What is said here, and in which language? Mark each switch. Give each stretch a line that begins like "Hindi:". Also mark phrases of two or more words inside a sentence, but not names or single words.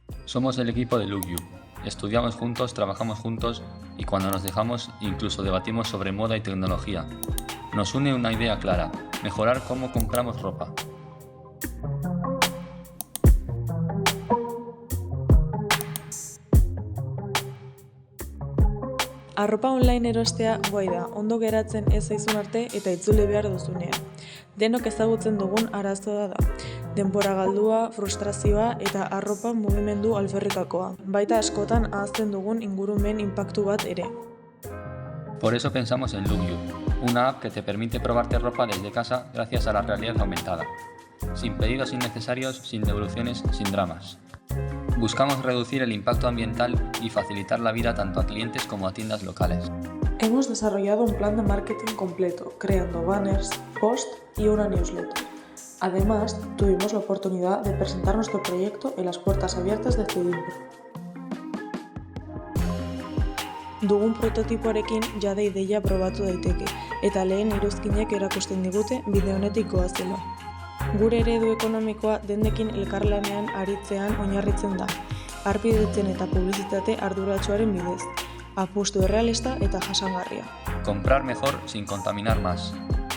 Spanish: Somos el equipo de Look You. Estudiamos juntos, trabajamos juntos y cuando nos dejamos incluso debatimos sobre moda y tecnología. Nos une una idea clara: mejorar cómo compramos ropa.
Basque: Arropa online erostea guai da, ondo geratzen ez zaizun arte eta itzuli behar duzunean. Denok ezagutzen dugun arazoa da. Denbora galdua, frustrazioa eta arropa mugimendu alferrikakoa. Baita askotan ahazten dugun ingurumen inpaktu bat ere.
Spanish: Por eso pensamos en Look You, una app que te permite probarte ropa desde casa gracias a la realidad aumentada. Sin pedidos innecesarios, sin devoluciones, sin dramas. Buscamos reducir el impacto ambiental y facilitar la vida tanto a clientes como a tiendas locales. Hemos desarrollado un plan de marketing completo, creando banners, posts y una newsletter. Además, tuvimos la oportunidad de presentar nuestro proyecto en las puertas abiertas de Zubimbro.
Basque: Dugun prototipoarekin jada ideia probatu daiteke, eta lehen iruzkinek erakusten digute bide honetik goazela. Gure eredu ekonomikoa dendekin elkarlanean aritzean oinarritzen da, harpidetzen eta publizitate arduratsuaren bidez, apustu errealista eta jasangarria.
Spanish: Comprar mejor sin contaminar más.